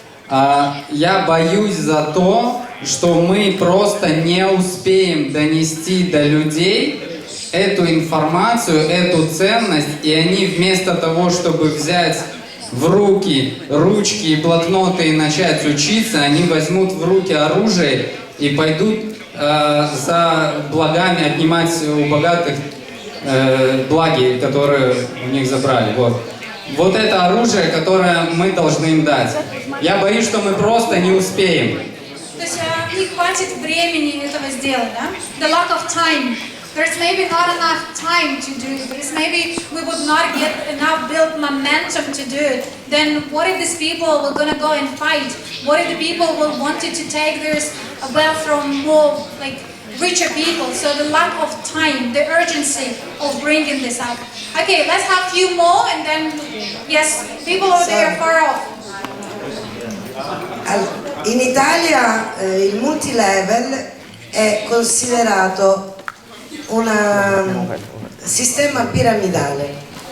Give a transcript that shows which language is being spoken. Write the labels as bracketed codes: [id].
[ru] Я боюсь за то, что мы просто не успеем донести до людей эту информацию, эту ценность, и они вместо того, чтобы взять в руки ручки и блокноты и начать учиться, они возьмут в руки оружие и пойдут за благами отнимать у богатых благи, которые у них забрали. Вот это оружие, которое мы должны им дать. Я боюсь, что мы просто не успеем. То есть не хватит времени этого сделать, да? [en] The lack of time. There's maybe not enough time to do this. Maybe we would not get enough built momentum to do it. Then what if these people were going to go and fight? What if the people will wanted to take their wealth from more richer people? So the lack of time, the urgency of bringing this up. Okay, let's have a few more and then, yes, people over there far off. [it] In Italia il multilevel è considerato un sistema piramidale.